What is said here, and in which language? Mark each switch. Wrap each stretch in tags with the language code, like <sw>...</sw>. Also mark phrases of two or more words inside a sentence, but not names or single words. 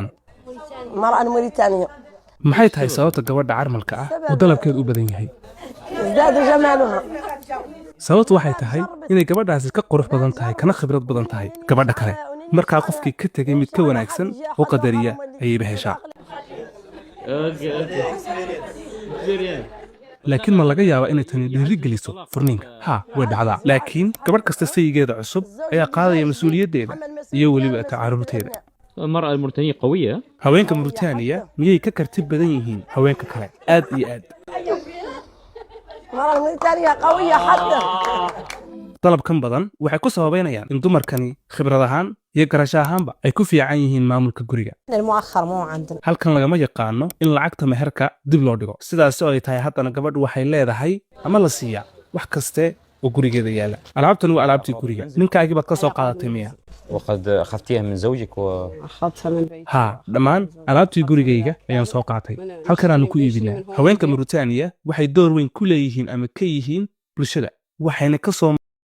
<ar>المرأة الموريتانية</ar> <so>maxay tahay sababta gabadha carmalka ah uu dalabkeedu u badan yahay?</so> <ar>ازداد جمالها</ar> <so>sababtu waxay tahay inay gabadhaasi ka qurux badan tahay kana khibrad badan tahay gabadha kale. markaa qofkii ka tegay mid ka wanaagsan oo qadariya ayayba heshaa. laakiin ma laga yaabaa inay tani dhiirigeliso furniinka? haa, way dhacdaa. laakiin gabadh kasta sayigeeda cusub ayaa qaadaya mas-uuliyaddeeda iyo weliba tacaarurteeda.</so> <ar>المرأة الموريتانية قوية.</ar> <so>haweenka Mauritania miyay ka karti badan yihiin haweenka kale? aad iyo aad.</so> <ar>المرأة الموريتانية قوية حتى</ar> <so>dalabkan badan waxay ku sababeynayaan in dumarkani khibrad ahaan iyo garasho ahaanba ay ku fiican yihiin maamulka guriga.</so> <ar>المؤخر مو عندنا</ar> <so>halkan lagama yaqaano in lacagta meherka dib loo dhigo. sidaas oo ay tahay haddana gabadhu waxay leedahay ama la siiyaa wax kaste oo gurigeeda yaala. alaabtan waa alaabtii guriga. ninkaagii baad ka soo qaadatay miya?</so> <ar>وقد أخذتيها من زوجك أخذتها من بيت</ar> <so>haa, dhammaan alaabtii gurigayga ayaan soo qaatay. halkan aanu ku iibinaa. haweenka Mauritania waxay door weyn ku leeyihiin ama ka yihiin bulshada, waxayna ka soo</so>